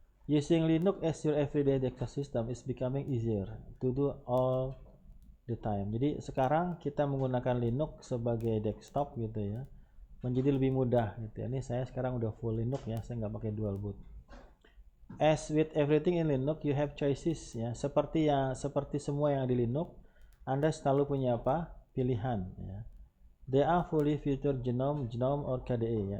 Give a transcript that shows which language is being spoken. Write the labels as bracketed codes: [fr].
[en] Using Linux as your everyday desktop system is becoming easier to do all the time. [id] Jadi sekarang kita menggunakan Linux sebagai desktop gitu ya, menjadi lebih mudah gitu ya. Ini saya sekarang udah full Linux ya, saya nggak pakai dual boot. [en] As with everything in Linux, you have choices [id] ya. Seperti semua yang di Linux, Anda selalu punya apa? Pilihan ya. [en] They are fully featured GNOME or KDE ya.